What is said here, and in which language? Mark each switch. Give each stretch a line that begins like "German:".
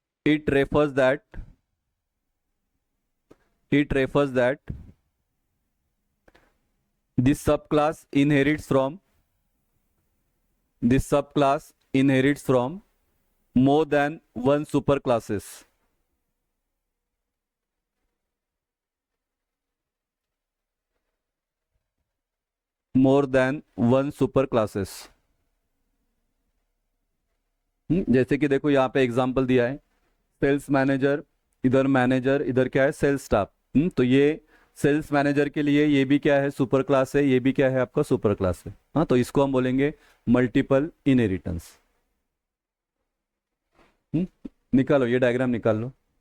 English: it refers that it refers that this subclass inherits from this subclass inherits from more than one superclasses. More than one superclasses.
Hindi: जैसे कि देखो यहाँ पे example दिया है, sales manager, इधर क्या है, सेल्स स्टाफ. तो ये सेल्स मैनेजर के लिए ये भी क्या है, सुपर क्लास है, ये भी क्या है आपका सुपर क्लास है. हाँ, तो इसको हम बोलेंगे मल्टीपल इनहेरिटेंस. निकालो ये डायग्राम निकाल लो.